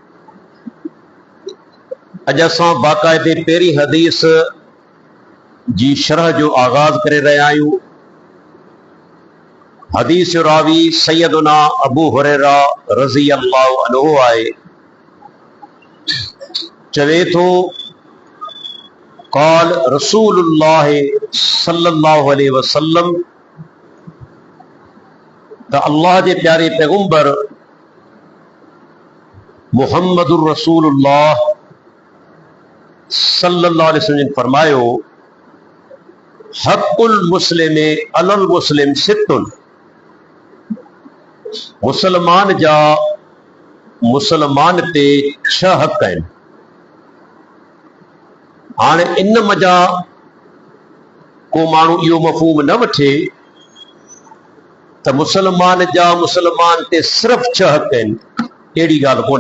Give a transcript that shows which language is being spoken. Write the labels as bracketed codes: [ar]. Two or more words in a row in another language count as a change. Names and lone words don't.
[sd] अॼु असां बाक़ायदे पहिरीं हदीस जी शरह जो आगाज़ करे रहिया आहियूं। हदीस जो रावी सैयदुना अबू हुरैरा [ar] رضي الله عنه [sd] आहे। चवे थो [ar] قال رسول الله صلى الله عليه وسلم, [sd] त अल्लाह जे प्यारे पैगंबर मुहम्मदुर रसूलुल्लाह [ar] صلى الله عليه وسلم [sd] ने फरमायो, [ar] حق المسلم على المسلم ست, [sd] मुसलमान जा मुसलमान ते 6 हक़ आहिनि। हाणे इन मज़ा को माण्हू इहो मफ़हूम न वठे त मुसलमान जा मुसलमान ते सिर्फ़ 6 हक़ आहिनि, अहिड़ी ॻाल्हि कोन्हे।